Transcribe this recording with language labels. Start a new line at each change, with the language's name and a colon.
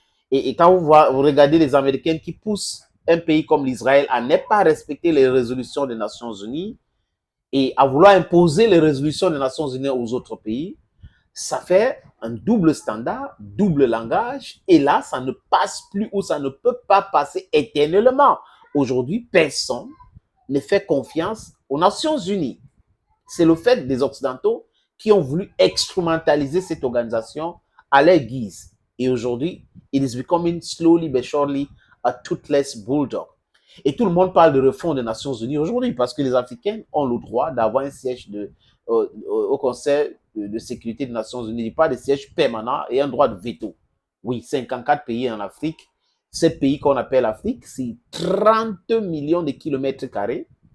French: Et quand vous regardez les Américains qui poussent un pays comme l'Israël à ne pas respecter les résolutions des Nations Unies et à vouloir imposer les résolutions des Nations Unies aux autres pays, ça fait un double standard, double langage, et là, ça ne passe plus ou ça ne peut pas passer éternellement. Aujourd'hui, personne ne fait confiance aux Nations Unies. C'est le fait des Occidentaux qui ont voulu instrumentaliser cette organisation à leur guise. Et aujourd'hui,
English: it is becoming slowly but surely a toothless bulldog.
French: Et tout le monde parle de refonte des Nations Unies aujourd'hui parce que les Africains ont le droit d'avoir un siège au Conseil de sécurité des Nations Unies, pas de siège permanent et un droit de veto. Oui, 54 pays en Afrique. Ces pays qu'on appelle l'Afrique, c'est 30 millions de kilomètres carrés.